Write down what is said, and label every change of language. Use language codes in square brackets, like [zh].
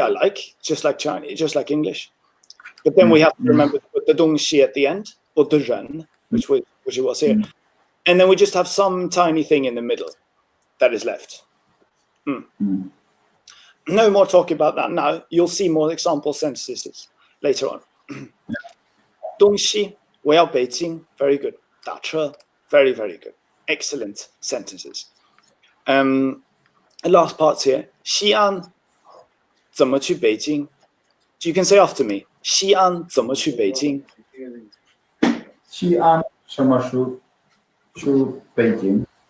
[en] I like, just like Chinese, just like English. But then we have to remember to put the 东西 at the end, or the 人, which it was here. And then we just have some tiny thing in the middle that is left. No more talking about that now. You'll see more example sentences later on. [zh] 东西我要北京 [en] very good. 打车 very, very good. Excellent sentences. The last part here. [zh] 西安怎么去北京? [en] You can say after me. [zh] 西安怎么去北京? 西安什么时候去北京？